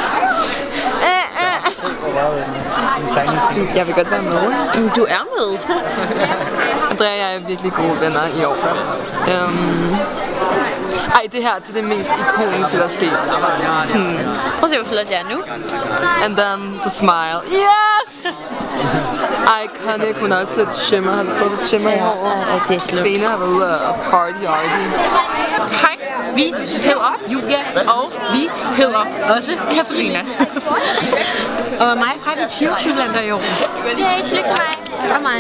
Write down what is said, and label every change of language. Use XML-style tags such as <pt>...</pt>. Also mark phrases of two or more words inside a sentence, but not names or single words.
<da>Jeg vil godt være med. Du er med. Andrea og jeg er virkelig gode venner i år. Ej, det her det er det mest ikoniske, der er sket. Sådan... Prøv at se, hvor flot jeg er nu.</da> <en>And then the smile. Yes!</en> <da>Iconic, hun har også lidt shimmer. Har du stadig lidt shimmer i håret? Ja, det er slut. Svene har været ude og party. Hej, vi hedder Julia, og vi hedder også Katarina. Og mig fra de 20 Jylland i år. Det er ikke slik til mig. Og mig.</da>